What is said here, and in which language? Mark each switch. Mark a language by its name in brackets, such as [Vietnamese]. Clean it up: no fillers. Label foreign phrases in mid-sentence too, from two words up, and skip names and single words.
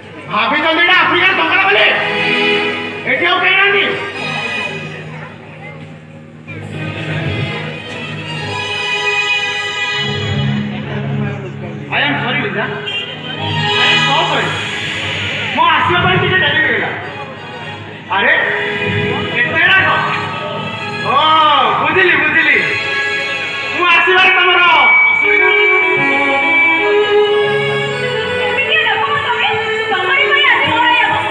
[Odia] ଭାବିଛନ୍ତି ଏଇଟା ଆଫ୍ରିକାର ଜଙ୍ଗଲ ବୋଲି ଏଠି ଆଉ କେହି ନାହାନ୍ତି। [English] I am sorry, Lisa. I am so sorry. [Odia] ମୁଁ ଆସିବା ପାଇଁ ଟିକେ ଡେରି ହେଇଗଲା। ଆରେ କେତେ ରାଗ? ଓ ବୁଝିଲି ବୁଝିଲି। ମୁଁ ଆସିବାରେ ତମର ଅସୁବିଧା। ଏମିତି ଦେଖ ତମେ ତମରି ପାଇଁ ଆଜି ମୋର এই ଅବସ୍ଥା।